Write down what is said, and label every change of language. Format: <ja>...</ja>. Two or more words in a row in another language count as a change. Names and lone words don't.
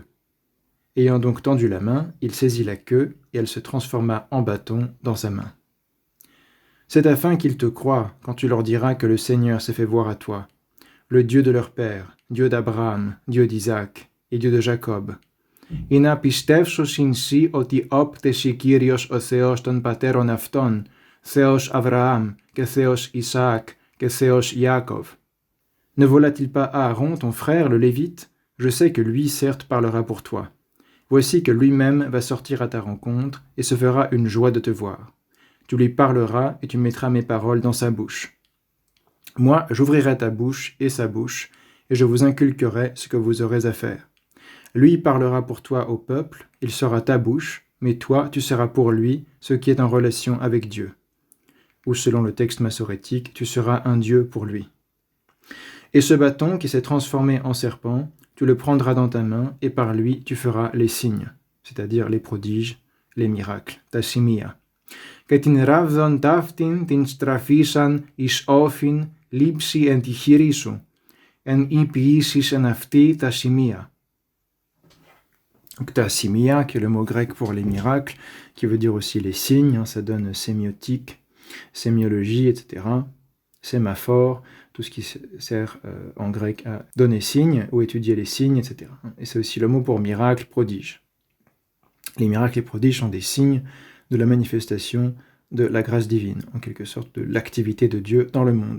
<fr>Ayant donc tendu la main, il saisit la queue, et elle se transforma en bâton dans sa main. C'est afin qu'ils te croient quand tu leur diras que le Seigneur s'est fait voir à toi, le Dieu de leur père, Dieu d'Abraham, Dieu d'Isaac et Dieu de Jacob.</fr> <el>Ή να πιστεύσωσιν σοι ότι όπτεσι Κύριος ο Θεός των πατέρων αυτών, Θεός Αβραάμ και Θεός Isaac και Θεός Jacob.</el> <fr>Ne voilà-t-il pas Aaron, ton frère, le Lévite ? Je sais que lui, certes, parlera pour toi. Voici que lui-même va sortir à ta rencontre et se fera une joie de te voir. Tu lui parleras et tu mettras mes paroles dans sa bouche. Moi, j'ouvrirai ta bouche et sa bouche, et je vous inculquerai ce que vous aurez à faire. Lui parlera pour toi au peuple, il sera ta bouche, mais toi, tu seras pour lui ce qui est en relation avec Dieu. Ou selon le texte massorétique, tu seras un Dieu pour lui. Et ce bâton qui s'est transformé en serpent, tu le prendras dans ta main, et par lui tu feras les signes, c'est-à-dire les prodiges, les miracles,</fr> <el>τα σημεία. Και την ράβδον ταύτην την στραφίσαν εις όφιν λείψη εν τη χειρή σου, εν ή ποιήσεις εν αυτή τα σημεία.</el> <fr>Donc</fr> <el>τα σημεία,</el> <fr>qui est le mot grec pour les miracles, qui veut dire aussi les signes, ça donne sémiotique, sémiologie, etc. Sémaphore, tout ce qui sert en grec à donner signe ou étudier les signes, etc. Et c'est aussi le mot pour miracle, prodige. Les miracles et prodiges sont des signes de la manifestation de la grâce divine, en quelque sorte de l'activité de Dieu dans le monde.</fr>